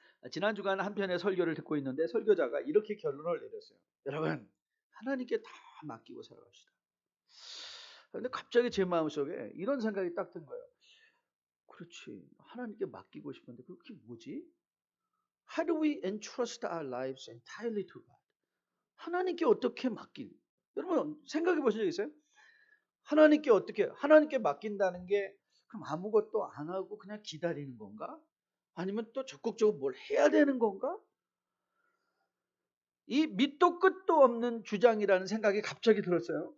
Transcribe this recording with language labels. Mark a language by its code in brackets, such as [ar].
[ko] 지난 주간 한 편의 설교를 듣고 있는데 설교자가 이렇게 결론을 내렸어요. 여러분, 하나님께 다 맡기고 살아갑시다. 그런데 갑자기 제 마음속에 이런 생각이 딱 든 거예요. 그렇지, 하나님께 맡기고 싶은데 그게 뭐지? [en] How do we entrust our lives entirely to God? [ko] 하나님께 어떻게 여러분 생각해 보신 적 있어요? 하나님께 맡긴다는 게 그럼 아무것도 안 하고 그냥 기다리는 건가? 아니면 또 적극적으로 뭘 해야 되는 건가? 이 밑도 끝도 없는 주장이라는 생각이 갑자기 들었어요.